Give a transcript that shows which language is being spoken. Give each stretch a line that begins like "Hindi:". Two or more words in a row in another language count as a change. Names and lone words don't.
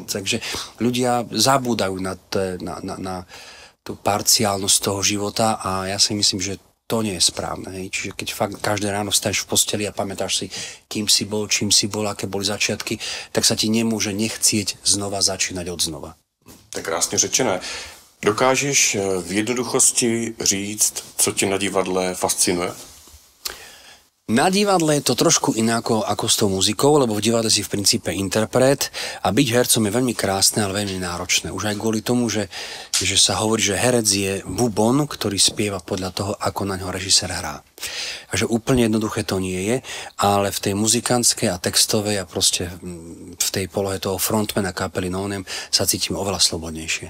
Slovak: Takže ľudia zabúdajú na tú parciálnosť toho života a ja si myslím, že to nie je správne. Hej. Čiže keď fakt každé ráno vstaješ v posteli a pamätáš si, kým si bol, čím si bol, aké boli začiatky, tak sa ti nemôže nechcieť znova začínať od znova.
Czech: Tak krásně řečené. Dokážeš v jednoduchosti říct, co tě na divadle fascinuje?
Slovak: Na divadle je to trošku iné ako s tou muzikou, lebo v divadle si v princípe interpret a byť hercom je veľmi krásne, ale veľmi náročné. Už aj kvôli tomu, že sa hovorí, že herec je bubon, ktorý spieva podľa toho, ako na ňo režisér hrá. Takže úplne jednoduché to nie je, ale v tej muzikantskej a textovej a proste v tej polohe toho frontmana kapely no-name sa cítim oveľa slobodnejšie.